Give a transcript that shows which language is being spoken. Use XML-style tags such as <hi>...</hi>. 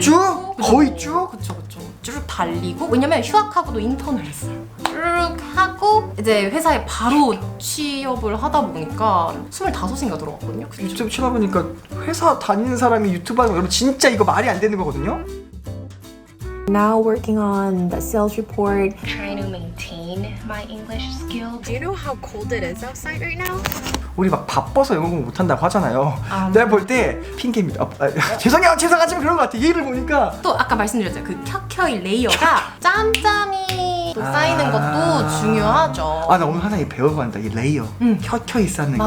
<ko>쭉? 거의 쭉? 그쵸. 쭉 달리고 왜냐면 휴학하고도 인턴을 했어요. 쭉 하고 이제 회사에 바로 취업을 하다 보니까 25인가 들어갔거든요. 유튜브 쳐다보니까 회사 다니는 사람이 유튜브 하는 거 여러분 진짜 이거 말이 안 되는 거거든요.</ko> <en>Now working on the sales report. Trying to maintain my English skills. Do you know how cold it is outside right now?</en> <ko>우리 막 바빠서 영어 공부 못한다고 하잖아요. 아, 내가 볼 때 핑계입니다. 죄송하지만 그런 것 같아. 얘를 보니까 또 아까 말씀드렸죠. 그 켜켜이 레이어가 짬짬이 또 쌓이는 것도 중요하죠. 아 나 오늘 하나 배워간다. 이 레이어 켜켜이 쌓는 거.</ko>